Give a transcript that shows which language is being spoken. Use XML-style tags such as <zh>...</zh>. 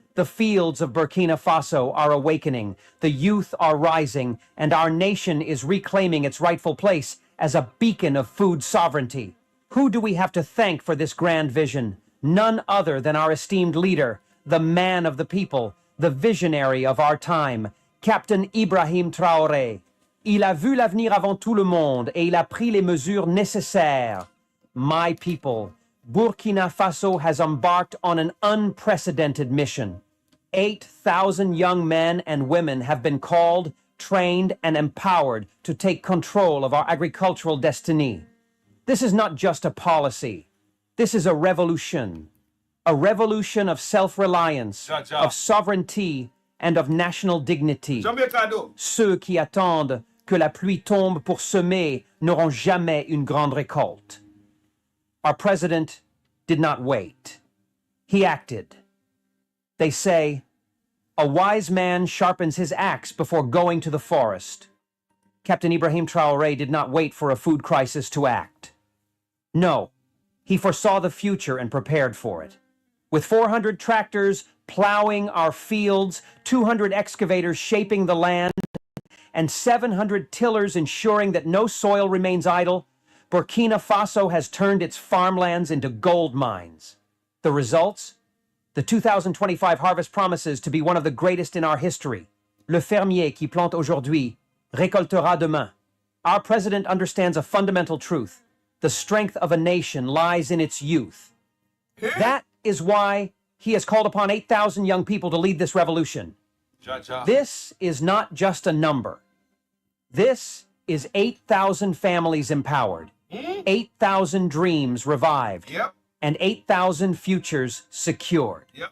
<en>The fields of Burkina Faso are awakening, the youth are rising, and our nation is reclaiming its rightful place as a beacon of food sovereignty. Who do we have to thank for this grand vision? None other than our esteemed leader, the man of the people, the visionary of our time, Captain Ibrahim Traore.</en> <fr>Il a vu l'avenir avant tout le monde et il a pris les mesures nécessaires.</fr> <en>My people, Burkina Faso has embarked on an unprecedented mission. 8,000 young men and women have been called, trained, and empowered to take control of our agricultural destiny. This is not just a policy. This is a revolution of self-reliance, of sovereignty, and of national dignity.</en> <fr>Ceux qui attendent que la pluie tombe pour semer n'auront jamais une grande récolte.</fr> <en>Our president did not wait. He acted. They say, a wise man sharpens his axe before going to the forest. Captain Ibrahim Traore did not wait for a food crisis to act. No, he foresaw the future and prepared for it. With 400 tractors plowing our fields, 200 excavators shaping the land, and 700 tillers ensuring that no soil remains idle, Burkina Faso has turned its farmlands into gold mines. The results? The 2025 harvest promises to be one of the greatest in our history.</en> <fr>Le fermier qui plante aujourd'hui récoltera demain.</fr> <en>Our president understands a fundamental truth. The strength of a nation lies in its youth. That is why he has called upon 8,000 young people to lead this revolution. This is not just a number. This is 8,000 families empowered, 8,000 dreams revived, and 8,000 futures secured.</en>